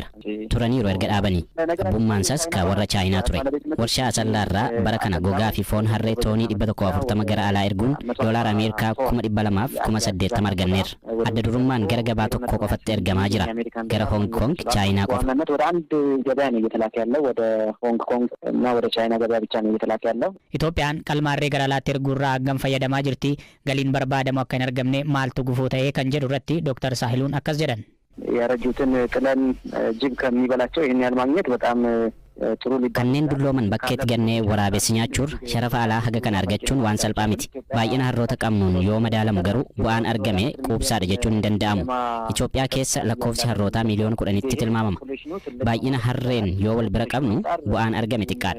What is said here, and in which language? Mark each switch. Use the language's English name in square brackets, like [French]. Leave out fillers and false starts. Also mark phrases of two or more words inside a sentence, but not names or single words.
[Oromo] Turaniiru erga dhaabanii. Abbummaan isaas ka warra Chaayinaa ture. Warshaa asallaa irraa bara kana gogaa fi foon harree toonii 140 gara alaa erguun doolaara Ameerikaa 200,000 fi 80,000 arganneerra. Adda durummaan gara gabaa tokko qofatti ergamaa jira. Gara Hong Kong Chaayinaa qofa. [Amharic] ወደ አንድ ገበያ ነው እየተላከ ያለው ወደ ሆንግ ኮንግ እና ወደ ቻይና ገበያ ብቻ ነው እየተላከ ያለው። [Oromo] Itoophiyaan qalmaarree gara alaatti erguurraa hangam fayyadamaa jirti galiin barbaadamu akka hin argamne maaltu gufuu ta'ee kan jedhu irratti Dr. Saahiluun akkas jedhan. [Amharic] ያረጁትን ጥለን ጅብ ከሚበላቸው ይህን ያህል ማግኘት በጣም ጥሩ ሊባል [Oromo] kanneen dullooman bakkeetti gannee waraabessi nyaachuun sharafa alaa haga kan argachuun waan salphaa miti. Baay'ina harroota qabnuun yoo madaalamu garuu bu'aan argame quubsaadha jechuun hin danda'amu. Itoophiyaa keessa lakkoofsi harrootaa miliyoona 10tti tilmaamama. Baay'ina harreen yoo wal bira qabnu bu'aan argame xiqqaadha.